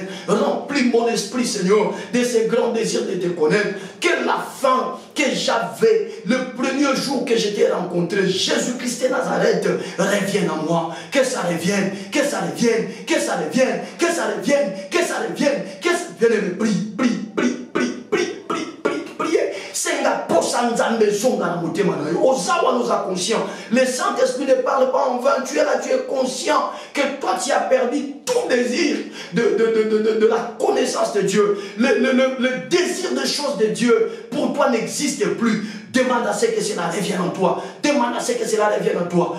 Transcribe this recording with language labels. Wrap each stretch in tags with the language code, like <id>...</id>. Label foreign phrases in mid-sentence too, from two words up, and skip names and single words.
<fr>Remplis mon esprit, Seigneur, de ces grands désirs de te connaître. Que la fin que j'avais le premier jour que je t'ai rencontré, Jésus-Christ de Nazareth, revienne en moi. Que ça revienne, que ça revienne, que ça revienne, que ça revienne, que ça revienne, que ça revienne. Prie, prie, prie, prie, prie, prie, prie, priez.</fr> <ln>Senga posa nzambe zonga na motema na yo.</ln> <fr>Ozawa nous a conscient. Le Saint-Esprit ne parle pas en vain. Tu es là, tu es conscient que toi tu as perdu tout désir de la connaissance de Dieu. Le désir de choses de Dieu pour toi n'existe plus. Demande à ce que cela revienne en toi. Demande à ce que cela revienne en toi.</fr>